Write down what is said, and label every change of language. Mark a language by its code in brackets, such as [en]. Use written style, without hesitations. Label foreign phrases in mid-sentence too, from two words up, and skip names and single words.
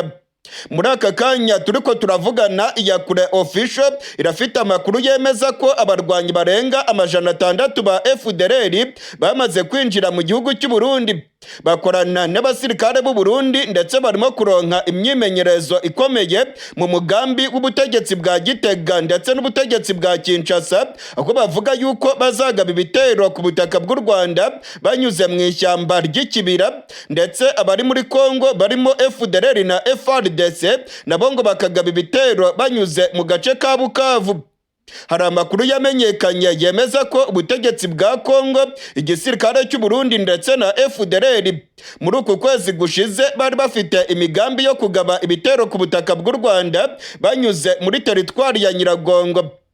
[rw] Muri aka kanya turiko turavugana, Iyakure official irafite amakuru yemeza ko abarwanyi barenga 600 ba FDLR bamaze kwinjira mu gihugu cy'u Burundi. Bakorana n'abasirikare b'u Burundi ndetse barimo kuronka imyimenyerezo ikomeye mu mugambi w'ubutegetsi bwa Gitega ndetse n'ubutegetsi bwa Kinshasa, aho bavuga yuko bazagaba ibitero ku butaka bw'u Rwanda banyuze mu ishyamba ry'ikibira, ndetse abari muri Kongo barimo FDLR na FARDC nabo ngo bakagaba ibitero banyuze mu gace ka Bukavu. Hari amakuru yamenyekanye yemeza ko ubutegetsi bwa Kongo, igisirikare cy'u Burundi ndetse na FDLR muri uku kwezi gushize bari bafite imigambi yo kugaba ibitero ku butaka bw'u Rwanda banyuze muri teritwari ya Nyiragongo.